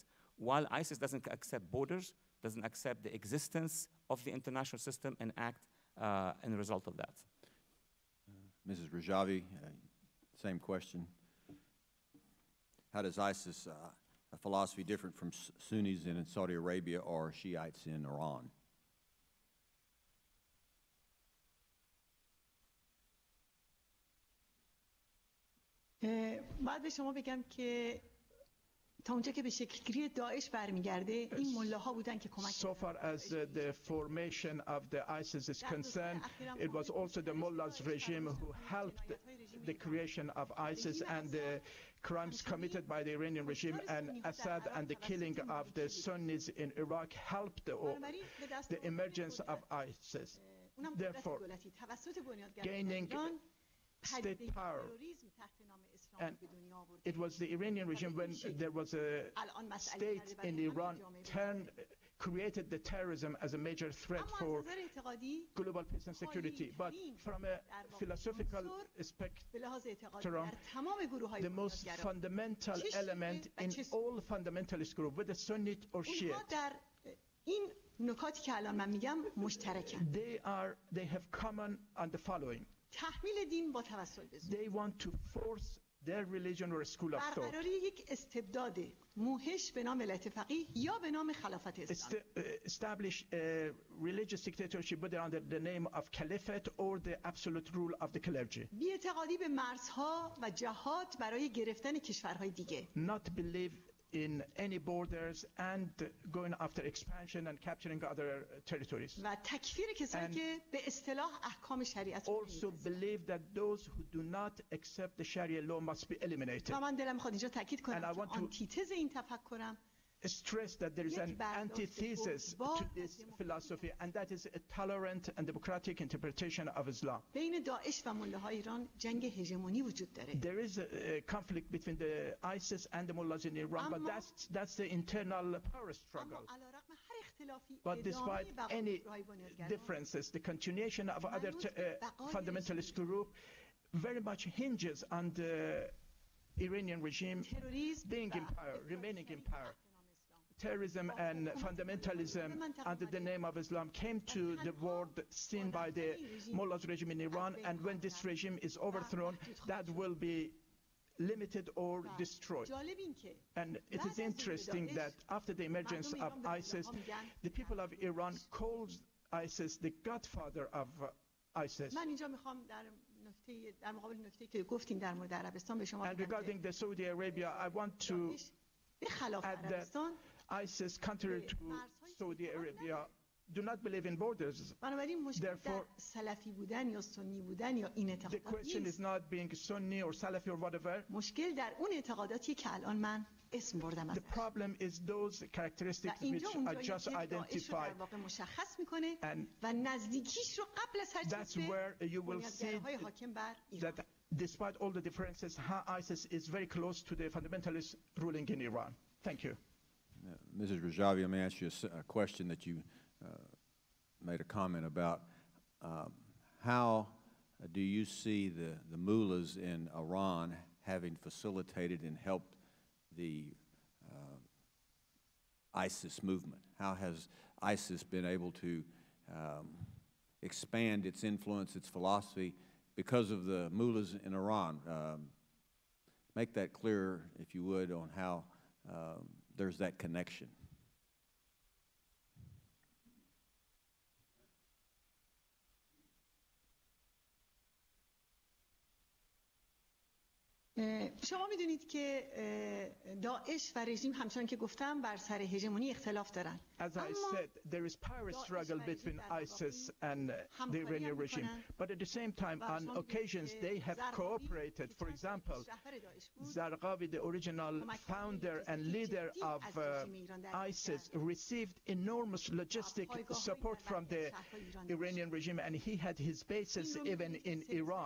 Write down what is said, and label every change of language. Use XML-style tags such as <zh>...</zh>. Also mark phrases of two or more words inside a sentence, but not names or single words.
<en>While ISIS doesn't accept borders, doesn't accept the existence of the international system and act in the result of that. Mrs. Rajavi, same question. How does ISIS, a philosophy different from Sunnis in Saudi Arabia or Shiites in Iran?</en> <fa>بعد به شما بگم که تا اونجا که به شکلگیری داعش برمیگرده این ملاها بودن که کمک</fa> <en>So far as the formation of the ISIS is concerned, it was also the mullahs regime who helped the creation of ISIS and the crimes committed by the Iranian regime and Assad and the killing of the Sunnis in Iraq helped the emergence of ISIS. Therefore, gaining state power, and it was the Iranian regime when there was a state in Iran turned created the terrorism as a major threat</en> <fa>اما</fa> <en>for</en> <fa>از نظر اعتقادی</fa> <en>global peace and security. But from a philosophical</en> <fa>به لحاظ اعتقادی</fa> <en>spectrum,</en> <fa>در تمام گروه‌های</fa> <en>the most</en> <fa>بنیادگرا</fa> <en>fundamental</en> <fa>چه شیعه</fa> <en>element</en> <fa>و</fa> <en>in</en> <fa>چه سنی.</fa> <en>all fundamentalist group, whether Sunni or</en> <fa>اونها</fa> <en>Shiite,</en> <fa>در این نکاتی که الان من میگم مشترکن.</fa> <en>they have common on the following.</en> <fa>تحمیل دین با توسل به زور.</fa> <en>They want to force their religion or school of thought.</en> <fa>برقراری یک استبداد موحش به نام ولایت فقیه یا به نام خلافت اسلام.</fa> <en>Establish a religious dictatorship whether under the name of caliphate or the absolute rule of the clergy.</en> <fa>بی‌اعتقادی به مرزها و جهات برای گرفتن کشورهای دیگه.</fa> <en>Not believe in any borders and going after expansion and capturing other territories.</en> <fa>و تکفیر کسانی که به اصطلاح احکام شریعت رو</fa> <en>Also believe that those who do not accept the Sharia law must be eliminated.</en> <fa>و من دلم میخواد اینجا تاکید کنم</fa> <en>And I want</en> <fa>که</fa> <en>to</en> <fa>آنتیتز این تفکرم</fa> <en>stress that there is an antithesis to this philosophy, and that is a tolerant and democratic interpretation of Islam.</en> <fa>بین داعش و ملاهای ایران جنگ هژمونی وجود داره.</fa> <en>There is a conflict between the ISIS and the mullahs in Iran, but that's the internal power struggle.</en> <fa>اما علیرغم هر اختلافی</fa> <en>But despite</en> <fa>ادامه</fa> <en>any</en> <fa>بقای بنیادگران</fa> <en>differences, the continuation of other fundamentalist group very much hinges on the Iranian regime being in power, remaining in power. Terrorism and fundamentalism under the name of Islam came to the world seen by the mullahs regime in Iran, and when this regime is overthrown, that will be limited or destroyed. And it is interesting that after the emergence of ISIS, the people of Iran called ISIS the godfather of ISIS.</en> <fa>من اینجا میخوام در مقابل نکته که گفتین در مورد عربستان به شما</fa> <en>And regarding the Saudi Arabia, I want to add that ISIS, contrary to Saudi Arabia, do not believe in borders.</en> <fa>بنابراین مشکل در سلفی بودن یا سنی بودن یا این</fa> <en>The</en> <fa>اعتقادات</fa> <en>question is</en> <fa>نیست.</fa> <en>not being Sunni or Salafi or whatever.</en> <fa>مشکل در اون اعتقاداتی که الان من اسم بردم</fa> <en>The problem is those characteristics which</en> <fa>اینجا</fa> <en>I</en> <fa>اونجایی</fa> <en>just</en> <fa>که داعش رو</fa> <en>identified.</en> <fa>در واقع مشخص میکنه و نزدیکیش رو قبل از هر</fa> <en>That's</en> <fa>چیز</fa> <en>where</en> <fa>به</fa> <en>you will see</en> <fa>بنیادگراهای حاکم بر ایران.</fa> <en>that despite all the differences, how ISIS is very close to the fundamentalist ruling in Iran. Thank you. Mrs. Rajavi, let me ask you a question that you made a comment about. How do you see the mullahs in Iran having facilitated and helped the ISIS movement? How has ISIS been able to expand its influence, its philosophy, because of the mullahs in Iran? Make that clear, if you would, on how there's that connection.</en> <fa>شما میدونید که داعش و رژیم همچنان که گفتم بر سر هژمونی اختلاف دارن.</fa> <en>As I said, there is power struggle between ISIS and the Iranian regime. But at the same time, on occasions, they have cooperated. For example, Zarqawi, the original founder and leader of ISIS, received enormous logistic support from the Iranian regime, and he had his bases even in Iran.</en>